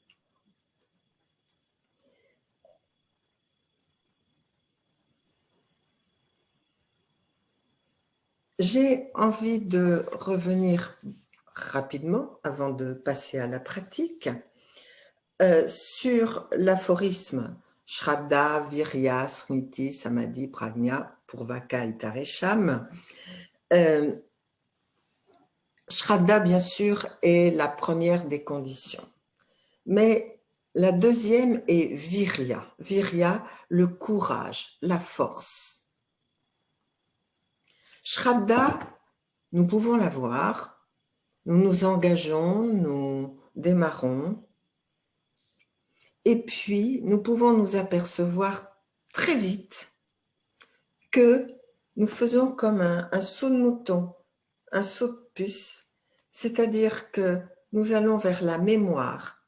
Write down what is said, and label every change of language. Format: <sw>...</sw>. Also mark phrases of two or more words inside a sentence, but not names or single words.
<fr>J'ai envie de revenir rapidement, avant de passer à la pratique, sur l'aphorisme</fr> <sa>Shraddha, Virya, Smriti, Samadhi, Prajna, Purvaka</sa> <fr>et Taresham. Shraddha, bien sûr, est la première des conditions. Mais la deuxième est Virya. Virya, le courage, la force. Shraddha, nous pouvons l'avoir, nous nous engageons, nous démarrons, et puis nous pouvons nous apercevoir très vite que nous faisons comme un saut de mouton, un saut de puce, c'est-à-dire que nous allons vers la mémoire.</fr>